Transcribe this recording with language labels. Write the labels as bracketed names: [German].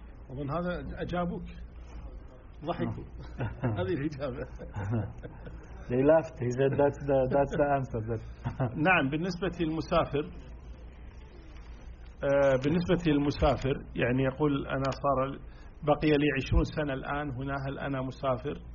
[Arabic] أظن هذا أجابك ضحكوا هذه الإجابة [English] they laughed he said that's the answer that [Arabic] نعم بالنسبة للمسافر بالنسبة للمسافر يعني يقول أنا صار بقي لي 20 سنة الآن هنا هل أنا مسافر؟